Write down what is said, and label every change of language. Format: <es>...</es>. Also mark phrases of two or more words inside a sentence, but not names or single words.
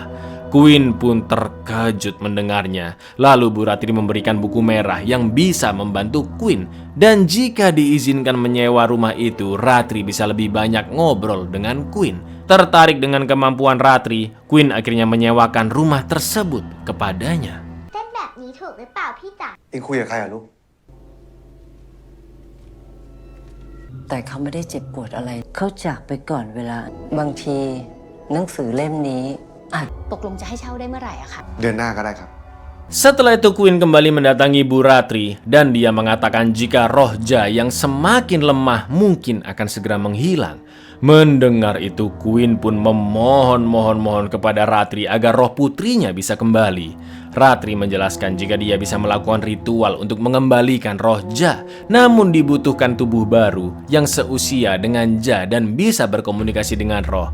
<id>Queen pun terkejut mendengarnya. Lalu Bu Ratri memberikan buku merah yang bisa membantu Queen. Dan jika diizinkan menyewa rumah itu, Ratri bisa lebih banyak ngobrol dengan Queen. Tertarik dengan kemampuan Ratri, Queen akhirnya menyewakan rumah tersebut kepadanya.</id> <th>เต้นแบบนี้ถูกหรือเปล่าพี่จ๋า เองคุยกับใครอะลูก แต่เขาไม่ได้เจ็บปวดอะไร เขาจากไปก่อนเวลา บางทีหนังสือเล่มนี้อาจ ตกลงจะให้เช่าได้เมื่อไหร่อะคะ เดือนหน้าก็ได้ครับ</th> <id>Setelah itu Queen kembali mendatangi Bu Ratri dan dia mengatakan jika roh Ja yang semakin lemah mungkin akan segera menghilang. Mendengar itu Queen pun memohon kepada Ratri agar roh putrinya bisa kembali. Ratri menjelaskan jika dia bisa melakukan ritual untuk mengembalikan roh Ja, namun dibutuhkan tubuh baru yang seusia dengan Ja dan bisa berkomunikasi dengan roh.</id>